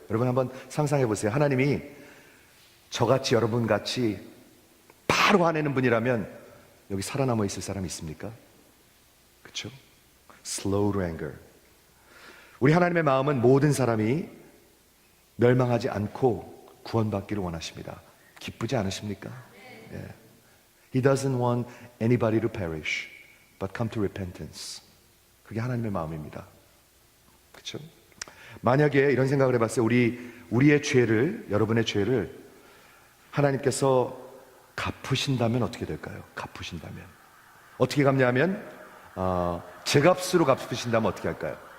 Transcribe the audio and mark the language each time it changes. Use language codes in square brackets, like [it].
[ko] 여러분 한번 상상해 보세요. 하나님이 저같이 여러분같이 바로 화내는 분이라면 여기 살아남아 있을 사람이 있습니까? 그렇죠? [en] slow to anger. [ko] 우리 하나님의 마음은 모든 사람이 멸망하지 않고 구원받기를 원하십니다. 기쁘지 않으십니까? Yeah. [en] He doesn't want anybody to perish, but come to repentance. [ko] 그게 하나님의 마음입니다. 그렇죠? 만약에 이런 생각을 해봤어요. 우리의 죄를, 여러분의 죄를 하나님께서 갚으신다면 어떻게 될까요? 갚으신다면 어떻게 갚냐면 제값으로 갚으신다면 어떻게 할까요?